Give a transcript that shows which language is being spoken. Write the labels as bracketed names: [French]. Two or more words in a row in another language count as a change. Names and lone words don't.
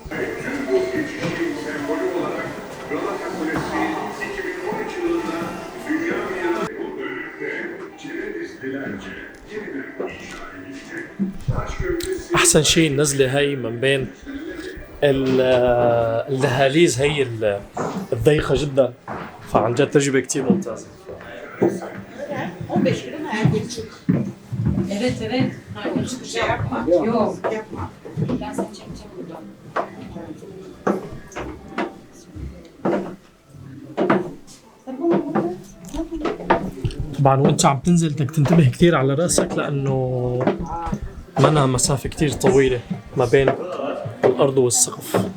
[Arabic] احسن شيء النزله هي من بين الدهاليز هي الضيقه جدا، فعن جد تجربه كثير ممتازه. [Turkish] Evet evet. Hayır hiçbir şey yapma. Yok yapma. Ben seni çekeceğim buradan. [Arabic] طبعا وانت عم تنزل بدك تنتبه كثير على راسك، لانه منها مسافه كثير طويله ما بين الارض والسقف.